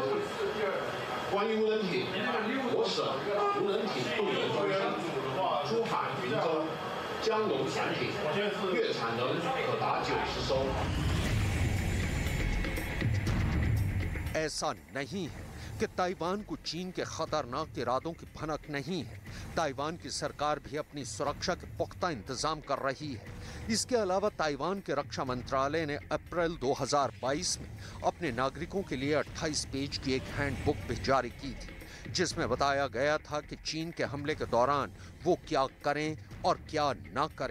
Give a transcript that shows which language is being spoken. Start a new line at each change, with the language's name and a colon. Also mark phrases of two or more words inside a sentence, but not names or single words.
Chinese: 关于无人艇，我省无人艇动员中心珠海、云州、江龙船艇月产能可达90艘。
Hindi: ऐसा नहीं है कि ताइवान को चीन के खतरनाक इरादों की भनक नहीं है। ताइवान की सरकार भी अपनी सुरक्षा के पुख्ता इंतजाम कर रही है। इसके अलावा ताइवान के रक्षा मंत्रालय ने अप्रैल 2022 में अपने नागरिकों के लिए 28 पेज की एक हैंडबुक भी जारी की थी, जिसमें बताया गया था कि चीन के हमले के दौरान वो क्या करें और क्या ना करें।